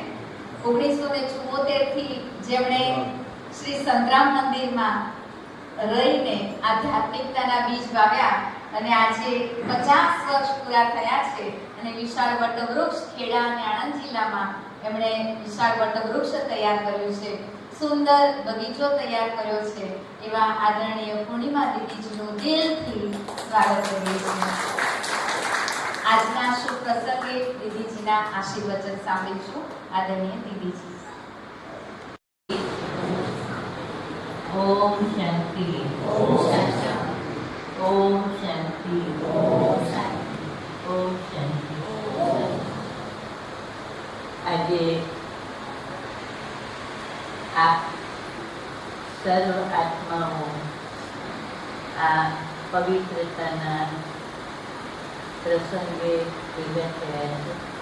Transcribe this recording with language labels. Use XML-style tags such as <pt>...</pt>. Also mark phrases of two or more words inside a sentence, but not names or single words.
<gu>1974 થી જેમણે શ્રી સંતરામ મંદિરમાં રહીને આધ્યાત્મિકતાના બીજ વાવ્યા અને આજે 50 વર્ષ પૂરા થયા છે અને વિશાળ વટવૃક્ષ ખેડા અને આણંદ જિલ્લામાં એમણે વિશાળ વટવૃક્ષ તૈયાર કર્યું છે, સુંદર બગીચો તૈયાર કર્યો છે. એવા આદરણીય પૂર્ણિમા દીદીજીનું દિલથી સ્વાગત કરીએ છીએ. આજના શુભ પ્રસંગે દીદીજીના આશીર્વચન સાંભળીશું. આદરણીય દીદીજી.</gu> <hi>ओम शांति, ओम शांति, ओम शांति, ओम शांति, ओम शांति.</hi> <gu>આજે આપ સર્વ આત્માઓ આ પવિત્રતાના પ્રસંગે ભેગા થયા છે.</gu>